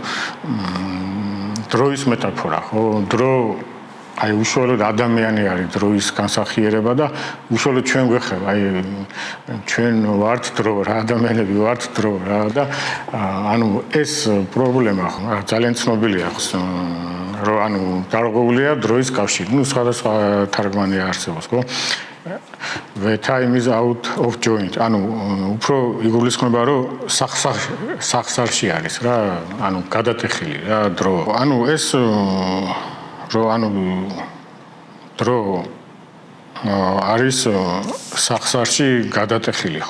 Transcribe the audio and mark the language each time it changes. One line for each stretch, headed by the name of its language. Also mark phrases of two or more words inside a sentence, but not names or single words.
Georgian: დროის მეტაფორა, ხო, დრო აი უშუალოდ ადამიანი არის დროის განსახიერება და უშუალოდ ჩვენ გვეხება, აი ჩვენ ვართ დრო რა, ადამიანები ვართ დრო რა და ანუ ეს პრობლემა ძალიან ცნობილია რომ ანუ დარღვეულია დროის კავშირი. ნუ სხვადასხვა თარგმანი არსებობს, ხო?
English: The time is out of joint.
Georgian: ანუ უფრო იგულისხმება რომ სახსარში არის რა, ანუ გადატეხილი რა დრო. ანუ ეს რო ანუ დრო არის სახსარში გადატეხილი, ხო?